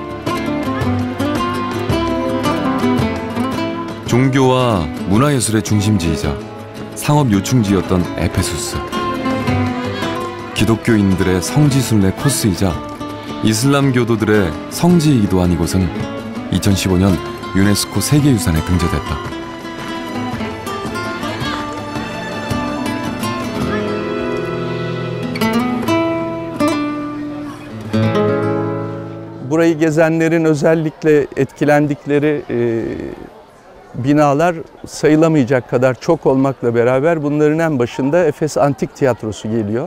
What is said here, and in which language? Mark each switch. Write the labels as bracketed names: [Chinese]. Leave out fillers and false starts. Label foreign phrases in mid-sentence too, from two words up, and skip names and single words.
[Korean] 종교와 문화예술의 중심지이자 상업 요충지였던 에페수스. 기독교인들의 성지순례 코스이자 이슬람교도들의 성지이기도 한 이곳은 2015년 유네스코 세계유산에 등재됐다. [Turkish] Burayı gezenlerin özellikle etkilendikleri binalar sayılamayacak kadar çok olmakla beraber bunların en başında Efes Antik Tiyatrosu geliyor.